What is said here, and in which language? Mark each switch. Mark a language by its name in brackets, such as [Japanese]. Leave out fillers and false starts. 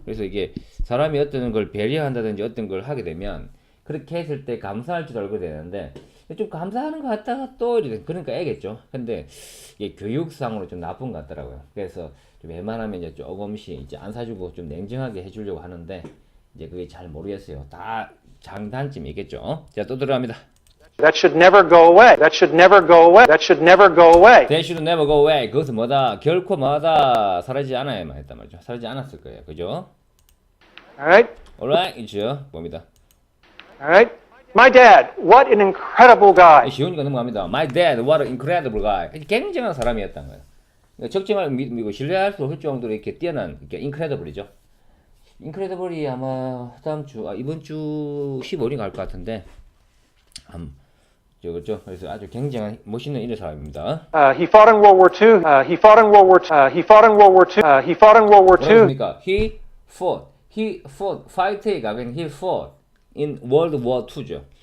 [Korean] 그래서 이게 사람이 어떤 걸 배려한다든지 어떤 걸 하게 되면 그렇게 했을 때 감사할 줄 알고 되는데 좀 감사하는 것 같다가 또 이래 그러니까 애겠죠. 근데 이게 교육상으로 좀 나쁜 것 같더라고요. 그래서 좀 웬만하면 이제 조금씩 이제 안 사주고 좀 냉정하게 해주려고 하는데 이제 그게 잘 모르겠어요. 다 장단점이겠죠. 자, 또 들어갑니다. [English] That should never go away. That should never go away. That should never go away. They should never go away. [Korean] 그것은 뭐다? 결코 뭐다? 사라지지 않아야만 했단 말이죠. 사라지지 않았을 거예요. 그죠? [English] All right? [Korean] Alright, 있죠. 봅니다. [English] All right? My dad, what an incredible guy. [Korean] 시온이가 넘어갑니다. [English] My dad, what an incredible guy. [Korean] 굉장한 사람이었다는 거예요. 그러니까 적지만 믿고 신뢰할 수 없을 정도로 이렇게 뛰어난, 이렇게 incredible이죠. incredible이 아마 다음 주, 이번 주 15일이 갈 것 같은데, 그렇죠. 그래서 아주 굉장한 멋있는 이런 사람입니다. [English] He fought in World War II. He fought in World War II. He fought in World War II. He fought in World War II. [Korean] 뭐라습니까? [English] He fought, fight에 [Korean] 가면 [English] he fought in World War II죠.